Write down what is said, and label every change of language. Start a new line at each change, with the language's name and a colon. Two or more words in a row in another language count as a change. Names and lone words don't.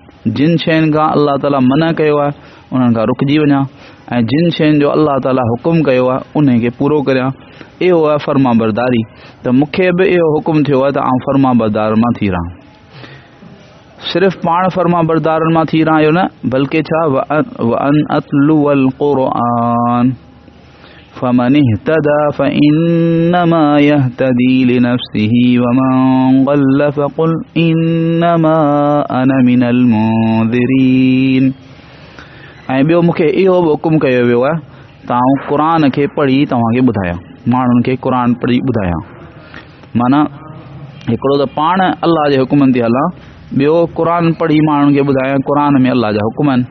Sindhi: जिन शयुनि खां अल्लाह ताला मना कयो आहे उन्हनि खां रुकिजी वञा ऐं जिन शयुनि जो अल्लाह ताला हुकुम कयो आहे उनखे पूरो करियां। इहो आहे फर्मा बरदारी। त मूंखे बि इहो हुकुम थियो आहे त आउं फर्मा बरदार मां थी रहां। सिर्फ़ पाण फर्मा बरदारनि मां थी रहां न, बल्कि छा
Arabic: وأن أتلو القرآن فمن اهتدى فإنما يهتدي لنفسه ومن ضل فقل إنما أنا من المنذرين.
Sindhi: ऐं ॿियो मूंखे इहो बि हुकुम कयो वियो आहे त आउं क़ुर खे पढ़ी तव्हांखे ॿुधायां, माण्हुनि खे क़ुर पढ़ी ॿुधायां। माना हिकिड़ो त पाण अल्लाह जे हुकुमनि ते हलां, ॿियो क़ुर पढ़ी माण्हुनि खे ॿुधायां क़ुर में अल्लाह जा हुकुम आहिनि।